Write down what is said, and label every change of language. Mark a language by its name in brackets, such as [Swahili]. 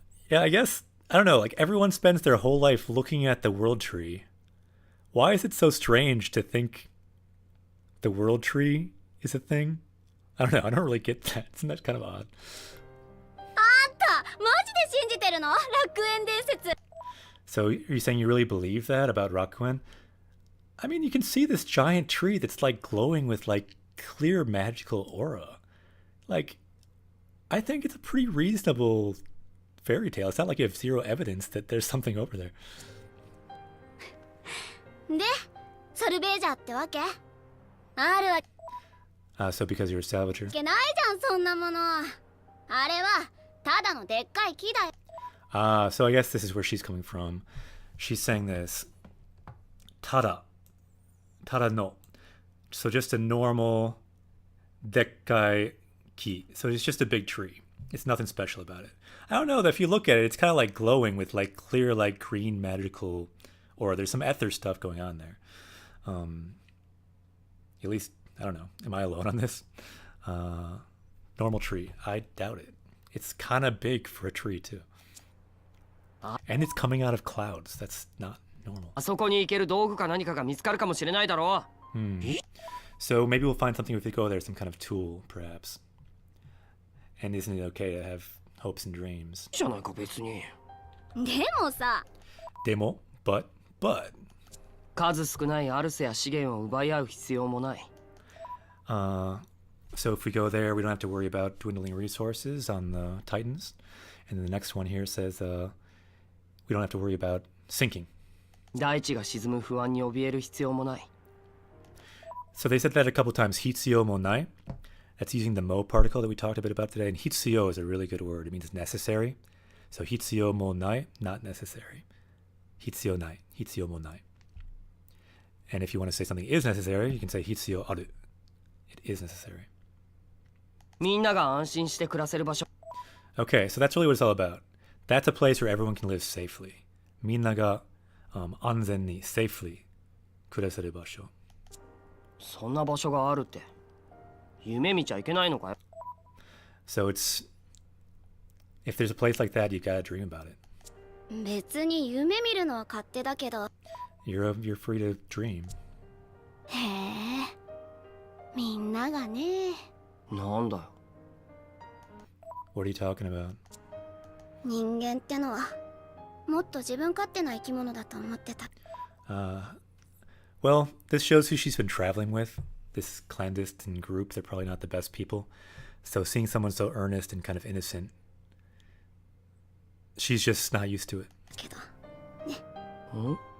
[English] Yeah, I guess, I don't know, like everyone spends their whole life looking at the world tree. Why is it so strange to think the world tree is a thing? I don't know, I don't really get that. Isn't that kind of odd? [Japanese] あんたマジで信じてるの？楽園伝説。 [English] So are you saying you really believe that about Rakuen? I mean, you can see this giant tree that's like glowing with like clear magical aura. Like, I think it's a pretty reasonable fairy tale. It's not like you have zero evidence that there's something over there. [Japanese] でソルベージャーってわけ？あるわ [English] So because you're a salvager. [Japanese] けないじゃんそんなもの。あれはただのでっかい木だよ。 [English] So I guess this is where she's coming from. She's saying this. [Japanese] Tada. Tada no. [English] So just a normal [Japanese] dekkai ki. [English] So it's just a big tree. It's nothing special about it. I don't know, if you look at it, it's kind of like glowing with like clear, like green magical aura. There's some ether stuff going on there. At least, I don't know. Am I alone on this? Normal tree. I doubt it. It's kind of big for a tree too. And it's coming out of clouds. That's not normal. [Japanese] あそこに行ける道具か何かが見つかるかもしれないだろう。 [English] So maybe we'll find something if we go there, some kind of tool, perhaps. And isn't it okay to have hopes and dreams? [Japanese] じゃないか別に。でもさ [English] Demo, but. [Japanese] 数少ないアルセや資源を奪い合う必要もない。 [English] So if we go there, we don't have to worry about dwindling resources on the Titans. And then the next one here says we don't have to worry about sinking. [Japanese] 大地が沈む不安に怯える必要もない。 [English] So they said that a couple times, [Japanese] hitsuyo mo nai. [English] That's using the mo particle that we talked a bit about today. And hitsuyo is a really good word. It means necessary. [Japanese] So hitsuyo mo nai, [English] not necessary. [Japanese] Hitsuyo nai, hitsuyo mo nai. [English] And if you want to say something is necessary, you can say [Japanese] hitsuyo aru. [English] It is necessary. [Japanese] みんなが安心して暮らせる場所。 [English] Okay, so that's really what it's all about. That's a place where everyone can live safely. [Japanese] Minna ga anzen ni [English] safely [Japanese] kuraseru basho. そんな場所があるって。夢見ちゃいけないのかよ。 [English] So it's, if there's a place like that, you gotta dream about it. [Japanese] 別に夢見るのは勝手だけど。 [English] You're free to dream. [Japanese] へえみんながね。なんだよ。 [English] What are you talking about? [Japanese] 人間ってのはもっと自分勝手な生き物だと思ってた。 [English] Well, this shows who she's been traveling with. This clandestine group, they're probably not the best people. So seeing someone so earnest and kind of innocent, she's just not used to it. [Japanese] けどん？